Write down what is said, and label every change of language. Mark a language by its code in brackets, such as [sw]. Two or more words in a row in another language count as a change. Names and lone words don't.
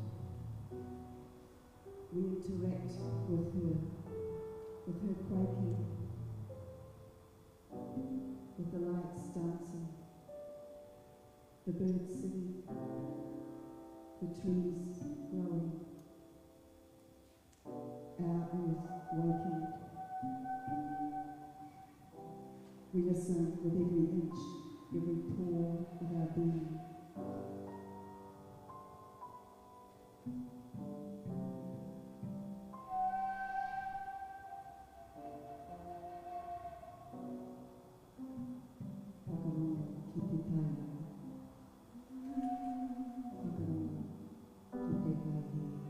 [en] We interact with her quaking, with the lights dancing, the birds singing, the trees growing, our earth waking. We listen with every inch, every pore of our being. [mi] Whakarongo ki te tae. Whakarongo ki te kahi.